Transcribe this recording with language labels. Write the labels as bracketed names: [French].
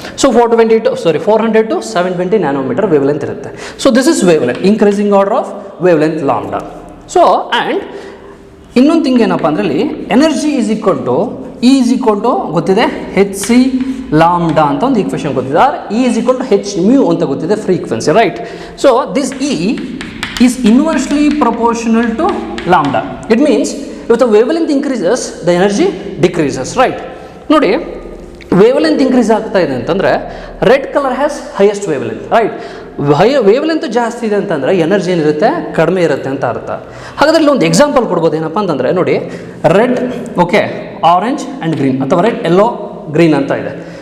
[Kannada] So 400 to 720 nanometre wavelength ಇರುತ್ತೆ. [English] So this is wavelength, increasing order of wavelength lambda. [Kannada] So and ಇನ್ನೊಂದು thing ಏನಪ್ಪ ಅಂದರೆ ಇಲ್ಲಿ energy is equal to ಗೊತ್ತಿದೆ H C lambda ಅಂತ ಒಂದು ಈಕ್ವೇಷನ್ ಗೊತ್ತಿದೆ, R E is equal two H mu ಅಂತ ಗೊತ್ತಿದೆ frequency, right? [English] So this E is inversely proportional to lambda. It means if the wavelength increases the energy decreases, right? [Kannada] ನೋಡಿ, wavelength increase ಆಗ್ತಾ ಇದೆ ಅಂತಂದರೆ [English] red colour has highest wavelength, [Kannada] right? Wavelength ಜಾಸ್ತಿ ಇದೆ ಅಂತಂದರೆ energy ಏನಿರುತ್ತೆ ಕಡಿಮೆ ಇರುತ್ತೆ ಅಂತ ಅರ್ಥ. ಹಾಗಾದರೆ ಇಲ್ಲಿ ಒಂದು ಎಕ್ಸಾಂಪಲ್ ಕೊಡ್ಬೋದು. ಏನಪ್ಪ ಅಂತಂದರೆ ನೋಡಿ, red, okay, orange and green ಅಥವಾ ರೆಡ್, ಯೆಲ್ಲೋ, ಗ್ರೀನ್ ಅಂತ ಇದೆ.